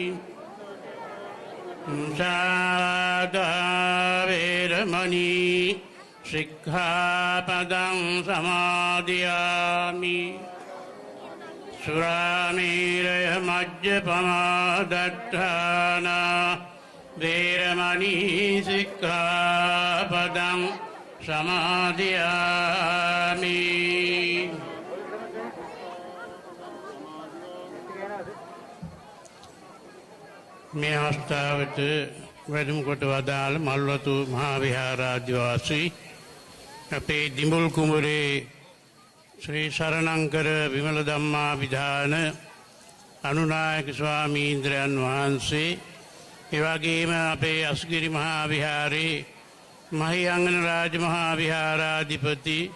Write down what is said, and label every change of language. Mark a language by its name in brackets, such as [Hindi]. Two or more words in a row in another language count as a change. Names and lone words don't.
[Pali] මුසාවාදා වේරමණී සික්ඛාපදං සමාදියාමි සුරාමේරය මජ්ජපමා දට්ඨානා වේරමණී සික්ඛාපදං [Sinhala] සමාදියාමි මේ අවස්ථාවට වැඩම කොට වදාළ මල්වතු මහා විහාරාධිවාසී අපේ දිඹුල් කුමරේ ශ්‍රී සරණංකර විමල ධම්මාභිධාන අනුනායක ස්වාමීන්ද්‍රයන් වහන්සේ එවැගේම අපේ අස්ගිරි මහා විහාරේ මහියංගන රාජ මහා විහාරාධිපති